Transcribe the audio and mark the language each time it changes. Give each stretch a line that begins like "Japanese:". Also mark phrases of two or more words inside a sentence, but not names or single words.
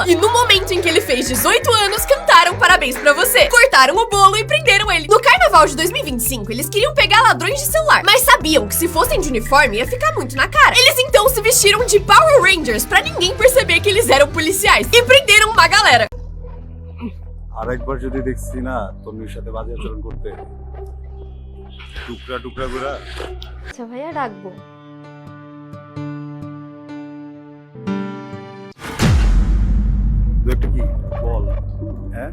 Portuguese: E no momento em que ele fez 18 anos, cantaram parabéns pra você. Cortaram o bolo e prenderam ele. No carnaval de 2025, eles queriam pegar ladrões de celular, mas sabiam que se fossem de uniforme ia ficar muito na cara. Eles então se vestiram de Power Rangers pra ninguém perceber que eles eram policiais e prenderam uma galera.
Bangla: আরেকবার যদি দেখছি না তন্মীর সাথে বাজে আচরণ করতে টুকরা টুকরা করে আচ্ছা ভাইয়া রাখবো। দু একটা কি বল হ্যাঁ